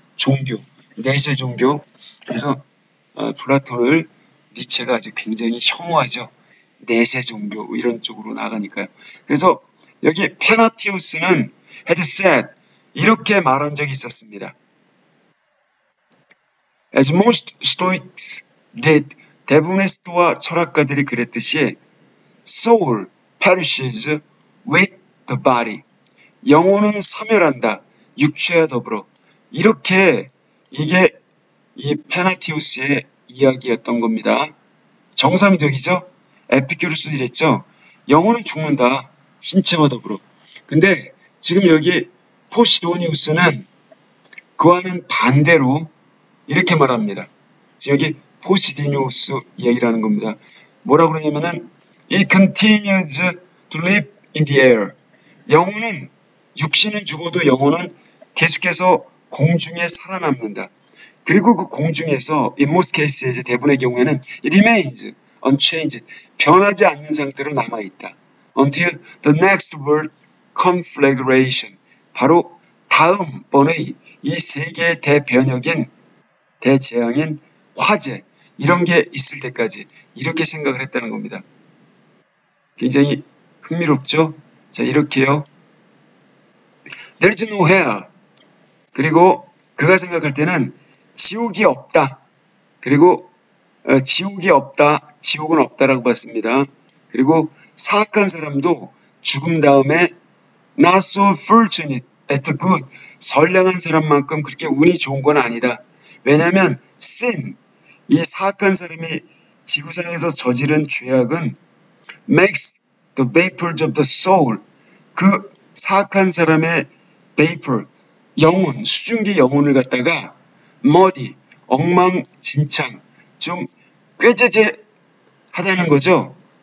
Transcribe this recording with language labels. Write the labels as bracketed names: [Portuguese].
[Korean] 종교, 내세 종교. 그래서 플라톤을 니체가 아주 굉장히 혐오하죠. 내세 종교 이런 쪽으로 나가니까요. 그래서 여기 페나티우스는 [English] had said [Korean] 이렇게 말한 적이 있었습니다. [English] As most Stoics did, [Korean] 대부분의 스토아 철학가들이 그랬듯이 [English] soul perishes with the body. [Korean] 영혼은 사멸한다. 육체와 더불어. 이렇게 이게 이 페나티우스의 이야기였던 겁니다. 정상적이죠? 에피큐로스도 이랬죠? 영혼은 죽는다. 신체와 더불어. 근데 지금 여기 포시도니우스는 그와는 반대로 이렇게 말합니다. 지금 여기 포시도니우스 이야기라는 겁니다. 뭐라고 그러냐면은 [English] It continues to live in the air. [Korean] 영혼은 육신은 죽어도 영혼은 계속해서 공중에 살아남는다. 그리고 그 공중에서 [English] in most cases [Korean] 대부분의 경우에는 [English] it remains unchanged [Korean] 변하지 않는 상태로 남아있다. [English] Until the next world conflagration [Korean] 바로 다음번의 이 세계의 대변혁인 대재앙인 화재 이런 게 있을 때까지 이렇게 생각을 했다는 겁니다. 굉장히 흥미롭죠? 자 이렇게요. [English] There is no hell. [Korean] 그리고 그가 생각할 때는 지옥이 없다. 그리고 지옥이 없다. 지옥은 없다라고 봤습니다. 그리고 사악한 사람도 죽음 다음에 [English] not so fortunate at the good. [Korean] 선량한 사람만큼 그렇게 운이 좋은 건 아니다. 왜냐하면 sin, 이 사악한 사람이 지구상에서 저지른 죄악은 [English] makes the vapors of the soul, [Korean] 그 사악한 사람의 vapor, 영혼, 수증기 영혼을 갖다가 muddy, 엉망진창, 좀 꾀죄죄하다는 거죠.